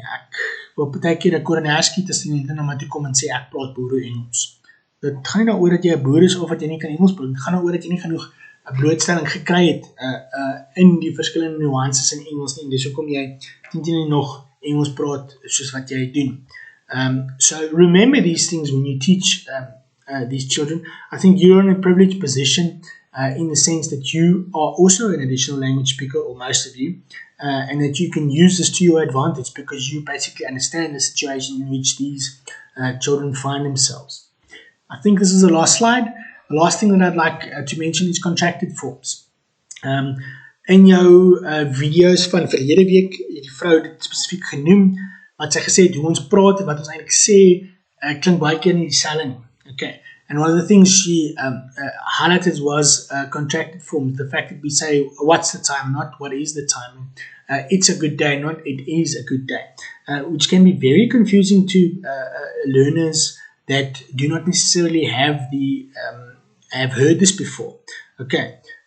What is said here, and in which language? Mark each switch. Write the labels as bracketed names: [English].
[Afrikaans] Ek wil partykeer 'n koroner skiet as die na my toe kom en sê ek praat boere Engels. Dit gaan nie daaroor dat jy 'n boer is of dat jy nie kan Engels praat. Dit gaan daaroor dat jy nie genoeg blootstelling gekry het in die verskillende nuances in Engels nie. Dis hoekom jy nie nog Engels praat soos wat jy doen. [English] So remember these things when you teach these children. I think you're in a privileged position in the sense that you are also an additional language speaker, or most of you, and that you can use this to your advantage because you basically understand the situation in which these children find themselves. I think this is the last slide. The last thing that I'd like to mention is contracted forms. [Afrikaans] In jou video's van verlede week, die vrou dit spesifiek genoem, wat sy gesê het, hoe ons praat en wat ons eintlik sê, klink baie keer nie dieselfde nie. [English] Okay. And one of the things she highlighted was contracted forms. The fact that we say, what's the time, not what is the time. It's a good day, not it is a good day. Which can be very confusing to learners that do not necessarily have heard this before. Okay.